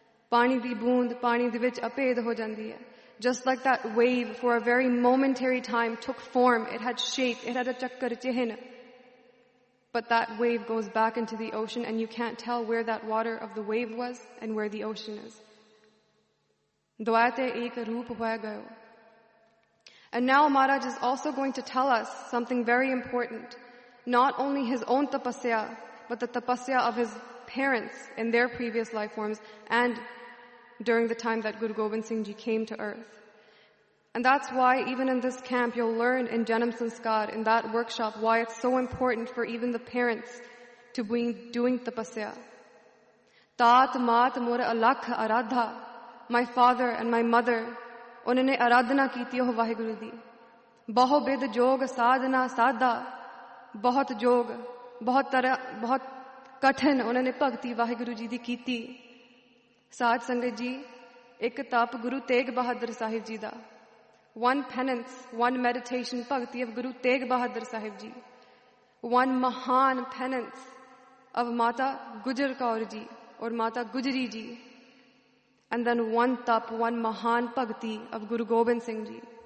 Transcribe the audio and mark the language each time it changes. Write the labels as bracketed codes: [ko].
[pa] ਪਾਣੀ ਦੀ ਬੂੰਦ, ਪਾਣੀ ਦੀ ਵਿਚ ਅਪੇਡ ਹੋ ਜਾਂਦੀ ਹੈ. [en] Just like that wave for a very momentary time took form, it had shape, it had a chakkar chihin. But that wave goes back into the ocean and you can't tell where that water of the wave was and where the ocean is. [pa] Dwayate ek roop hoya gayo. [en] And now Maharaj is also going to tell us something very important. Not only his own tapasya, but the tapasya of his parents in their previous life forms and during the time that Guru Gobind Singh Ji came to earth. And that's why even in this camp, you'll learn in Janam Sanskar, in that workshop, why it's so important for even the parents to be doing tapasya. [pa] ਤਾਤ ਮਾਤ ਮੁਰਾ ਅਲਖ ਅਰਾਧਾ, [en] my father and my mother, [pa] ਉੱਨੇ ਅਰਾਧਨਾ ਕੀਤੀ ਹੋ ਵਾਹਿਗੁਰੂ ਦੀ. ਬਹੋ ਬਿਦ ਜੋਗ ਸਾਧਨਾ ਸਾਧਾ, ਬਹੁਤ ਜੋਗ, ਬਹੁਤ ਤਰ੍ਹਾਂ, ਬਹੁਤ ਕਠਿਨ ਉੱਨੇ ਭਗਤੀ ਵਾਹਿਗੁਰੂ ਜੀ ਦੀ ਕੀਤੀ. ਸਾਧ ਸੰਗਤ ਜੀ, ਏਕ ਤਪ ਗੁਰੂ ਤੇਗ ਬਹਾਦਰ ਸਾਹਿਬ ਜੀ ਦਾ. [en] One penance, one meditation bhakti of Guru Teg Bahadur Sahib ji. One mahan penance of Mata Gujar Kaur ji or Mata Gujari ji. And then one tap, one mahan bhakti of Guru Gobind Singh Ji.